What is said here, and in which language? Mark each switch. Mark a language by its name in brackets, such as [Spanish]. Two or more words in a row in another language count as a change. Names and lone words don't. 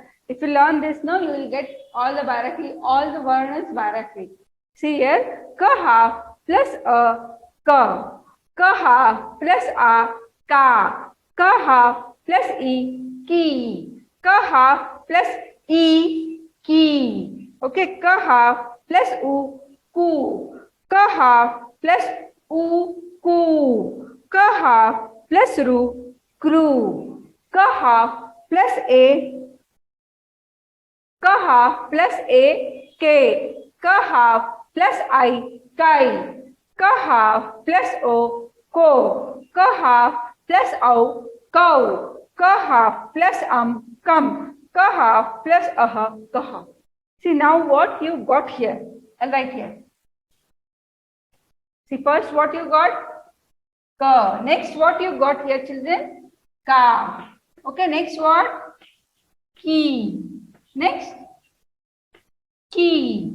[English] If you learn this, no, you will get all the Bharakri, all the Varnas Bharakri. See here, kaha plus a, ka. Kaha plus a, ka. Kaha plus e, ki. Kaha plus e, ki. Okay, kaha plus u, ku. Kaha plus u, ku. Kaha plus ru, kru. Kaha plus a, kaha plus a, ke. Kaha plus I, kai. Kaha plus o, ko. Kaha plus au, kau. Kaha plus kam. Kaha plus aha, kaha. See now what you got here and right here. See first what you got? Ka. Next, what you got here, children? Ka. Okay, next what? Ki. Next, ki.